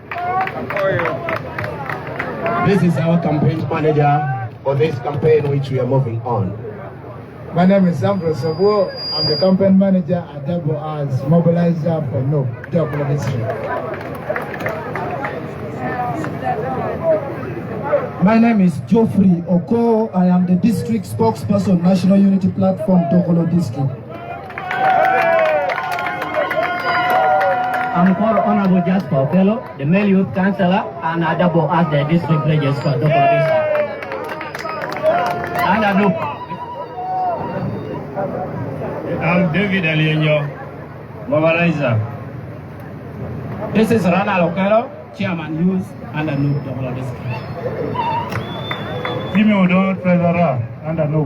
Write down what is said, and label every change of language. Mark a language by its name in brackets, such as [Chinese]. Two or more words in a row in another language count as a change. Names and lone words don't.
[English] This is our campaign manager for this campaign which we are moving on. My name is Sandro Sabo. I'm the campaign manager at Double as mobilizer for Nup, Dokolo district. My name is Geoffrey Oko. I am the district spokesperson, National Unity Platform, Dokolo district. I'm called Honorable Jasper Fellow, the male youth councillor, and I double as the district registrar, Dokolo district. And I do. I'm David Alienyo, mobilizer. This is Rana Lokelo, Chairman Youth under Nup Dokolo District. Treasurer under Nup.